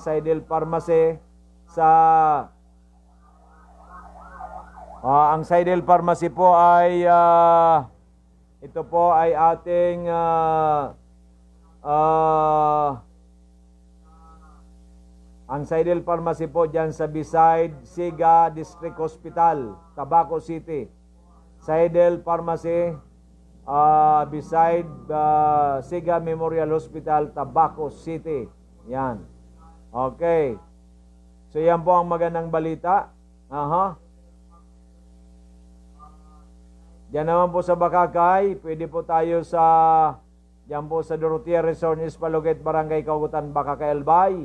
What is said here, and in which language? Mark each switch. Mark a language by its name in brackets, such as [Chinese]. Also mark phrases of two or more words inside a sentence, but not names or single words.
[Filipino] Seidel Pharmacy sa ang Seidel Pharmacy po ay ito po ay ating ang Seidel Pharmacy po dyan sa beside Siga District Hospital, Tabaco City. Seidel Pharmacy beside Siga Memorial Hospital, Tabaco City. Yan. Okay. So yan po ang magandang balita. Diyan naman po sa Bakakay, pwede po tayo diyan po sa Dorotea Resort Ispaluget, Barangay Kaugutan, Bakakay, Albay.